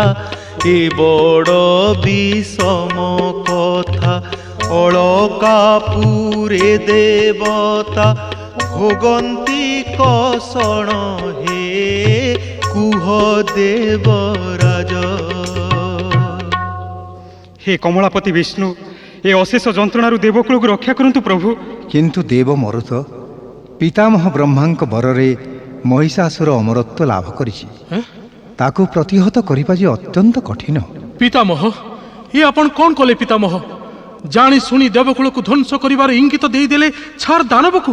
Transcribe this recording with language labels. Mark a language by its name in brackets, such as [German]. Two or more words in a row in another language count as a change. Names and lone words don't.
[Odia] ଏ ବଡ଼ ବିଷମ କଥା ଅଳକାପୁରେ ଦେବତା ଭୋଗନ୍ତି କଷଣ ହେ, କୁହ ଦେବରାଜ। ହେ କମଳାପତି ବିଷ୍ଣୁ, ଏ ଅଶେଷ ଯନ୍ତ୍ରଣାର ଦେବକୁଳ କୁ ରକ୍ଷା କରନ୍ତୁ ପ୍ରଭୁ। କିନ୍ତୁ ଦେବ ମରୁତ ପିତାମହ ବ୍ରହ୍ମାଙ୍କ ବରରେ ମହିଷାସୁର ଅମରତ୍ୱ ଲାଭ କରିଛି। ତାକୁ ପ୍ରତିହତ କରିବା ଯେ ଅତ୍ୟନ୍ତ କଠିନ। ପିତାମହ, ଏ ଆପଣ କ'ଣ କଲେ ପିତାମହ? ଜାଣି ଶୁଣି ଦେବକୁଳକୁ ଧ୍ୱଂସ କରିବାର ଇଙ୍ଗିତ ଦେଇଦେଲେ ଛାର ଦାନବକୁ।